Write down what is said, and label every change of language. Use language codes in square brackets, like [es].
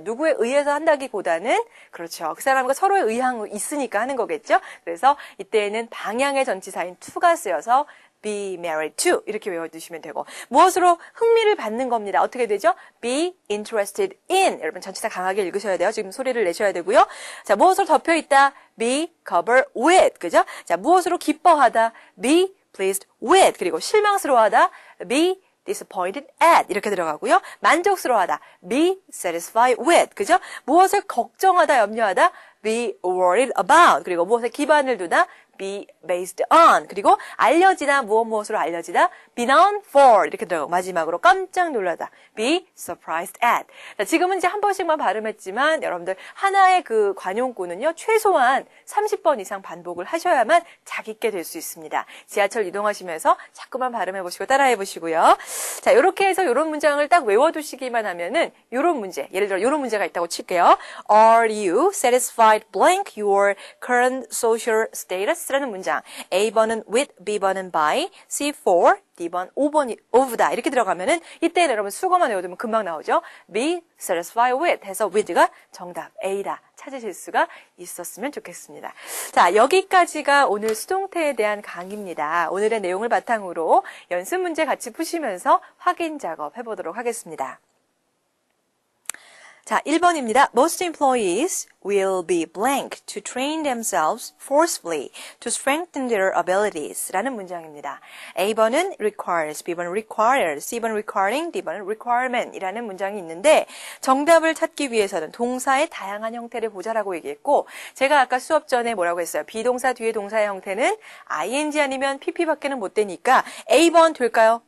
[ko] 누구에 의해서 한다기보다는 그렇죠. 그 사람과 서로의 의향이 있으니까 하는 거겠죠. 그래서 이때에는 방향의 전치사인 to가 쓰여서 [en] be married to [ko] 이렇게 외워두시면 되고 무엇으로 흥미를 받는 겁니다. 어떻게 되죠? [en] be interested in [ko] 여러분 전치사 강하게 읽으셔야 돼요. 지금 소리를 내셔야 되고요. 자, 무엇으로 덮여있다? [en] be covered with [ko] 그죠? 자, 무엇으로 기뻐하다? [en] be pleased with [ko] 그리고 실망스러워하다? [en] be disappointed at [ko] 이렇게 들어가고요. 만족스러워하다. [en] be satisfied with 그죠? [ko] 무엇을 걱정하다, 염려하다? [en] be worried about [ko] 그리고 무엇에 기반을 두다? [en] be based on. [ko] 그리고 알려지다, 무엇으로 알려지다, [en] be known for. [ko] 이렇게 들어가고 마지막으로 깜짝 놀라다, [en] be surprised at. [ko] 자, 지금은 이제 한 번씩만 발음했지만 여러분들 하나의 그 관용구는요, 최소한 30번 이상 반복을 하셔야만 자기께 될 수 있습니다. 지하철 이동하시면서 자꾸만 발음해보시고 따라해보시고요. 자, 이렇게 해서 이런 문장을 딱 외워두시기만 하면은 이런 문제, 예를 들어 이런 문제가 있다고 칠게요. [en] Are you satisfied blank your current social status [ko] 라는 문장. A번은 with, B번은 by, C4, D번 5번이 of다 이렇게 들어가면은 이때는 여러분 수거만 외워두면 금방 나오죠. [en] be satisfied with [ko] 해서 with가 정답 A다 찾으실 수가 있었으면 좋겠습니다. 자, 여기까지가 오늘 수동태에 대한 강의입니다. 오늘의 내용을 바탕으로 연습 문제 같이 푸시면서 확인 작업 해보도록 하겠습니다. 자, 1번입니다. [en] Most employees will be blank to train themselves forcefully to strengthen their abilities [ko] 라는 문장입니다. A번은 requires, B번은 required, C번은 requiring, D번은 requirement 이라는 문장이 있는데 정답을 찾기 위해서는 동사의 다양한 형태를 보자라고 얘기했고 제가 아까 수업 전에 뭐라고 했어요? 비동사 뒤에 동사의 형태는 ing 아니면 pp밖에는 못 되니까 A번 될까요?